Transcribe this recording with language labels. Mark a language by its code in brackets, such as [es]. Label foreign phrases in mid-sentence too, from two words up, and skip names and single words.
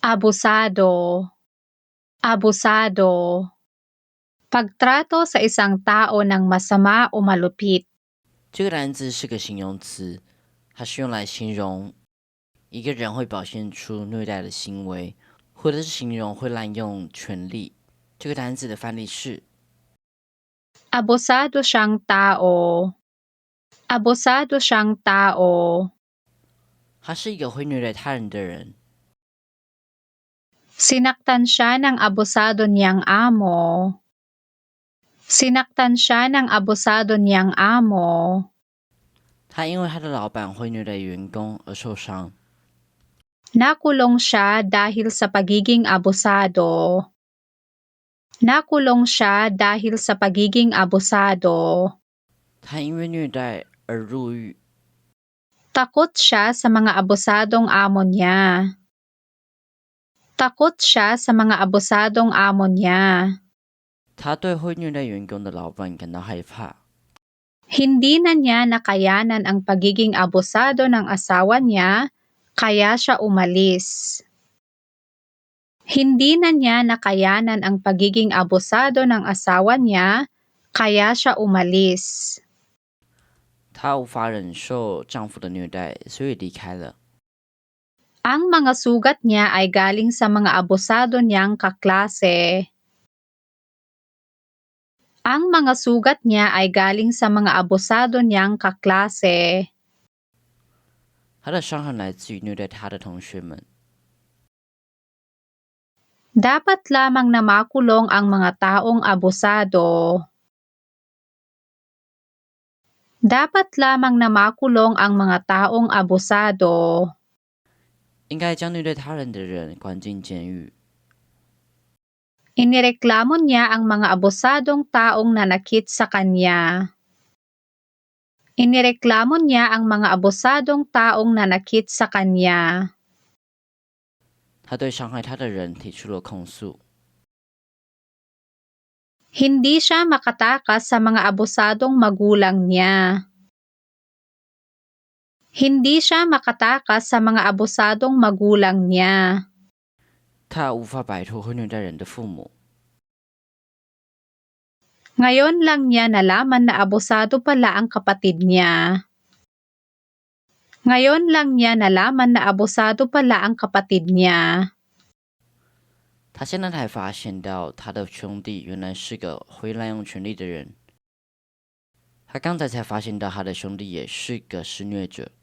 [tl] Abusado, abusado. Pagtrato sa isang tao ng masama o malupit. [zh] 这个单字是个形容词，它是用来形容一个人会表现出虐待的行为，或者是形容会滥用权力。这个单字的范例是 [tl] Abusado siyang tao. Abusado siyang tao. [zh] 他是一个会虐待他人的人。 [tl] Sinaktan siya ng abusado niyang amo. Sinaktan siya ng abusado niyang amo. [zh] 他因为他的老板会虐待员工而受伤。 [tl] Nakulong siya dahil sa pagiging abusado. Nakulong siya dahil sa pagiging abusado. [zh] 他因为虐待而入狱。 [tl] Takot siya sa mga abusadong amo niya. Takot siya sa mga abusadong amo niya. [zh] 他对会虐待员工的老板感到害怕。 [tl] Hindi na niya nakayanan ang pagiging abusado ng asawa niya, kaya siya umalis. Hindi na niya nakayanan ang pagiging abusado ng asawa niya, kaya siya umalis. [zh] 她无法忍受丈夫的虐待，所以离开了。 [tl] Ang mga sugat niya ay galing sa mga abusado niyang kaklase. Ang mga sugat niya ay galing sa mga abusado niyang kaklase. [zh] 她的伤痕来自于虐待她的同学们。 [tl] Dapat lamang na makulong ang mga taong abusado. Dapat lamang na makulong ang mga taong abusado. [zh] 应该将虐待他人的人关进监狱。 [tl] Inireklamo niya ang mga abusadong taong nanakit sa kanya. Inireklamo niya ang mga abusadong taong nanakit sa kanya. [zh] 他对伤害他的人提出了控诉。 [tl] Hindi siya makatakas sa mga abusadong magulang niya. Hindi siya makatakas sa mga abusadong magulang niya. [zh] 他无法摆脱会虐待人的父母。 [tl] Ngayon lang niya nalaman na abusado pala ang kapatid niya. Ngayon lang niya nalaman na abusado pala ang kapatid niya. [zh] 他现在才发现到他的兄弟原来是个会滥用权力的人。他刚才发现到他的兄弟也是个施虐者。